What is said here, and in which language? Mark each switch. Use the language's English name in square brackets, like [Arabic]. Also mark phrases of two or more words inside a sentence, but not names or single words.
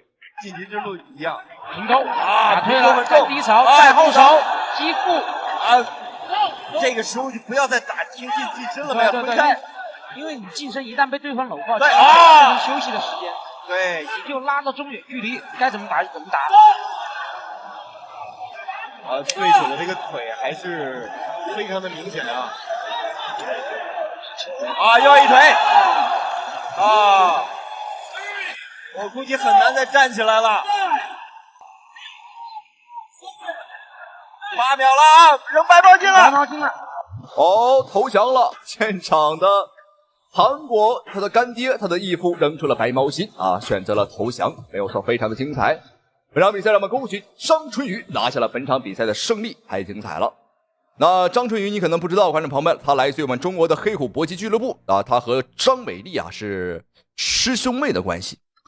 [Chinese] 晉級之路一樣，平勾啊，打退了，再低掃，再後手，擊腹。這個時候就不要再打挺進近身了，對，因為你近身一旦被對方摟過，對啊，休息的時間，對，你就拉到中遠距離，該怎麼打就怎麼打。對手的這個腿還是非常的明顯啊！又一腿啊！我估計很難再站起來了。8秒了啊，扔白毛巾了！白毛巾了！哦，投降了！現場的韓國，他的乾爹，他的義父扔出了白毛巾啊，選擇了投降，沒有錯，非常的精彩。本場比賽讓我們恭喜張春雨拿下了本場比賽的勝利，太精彩了。那張春雨你可能不知道，觀眾朋友們，他來自於我們中國的黑虎搏擊俱樂部啊，他和張偉麗啊是師兄妹的關係。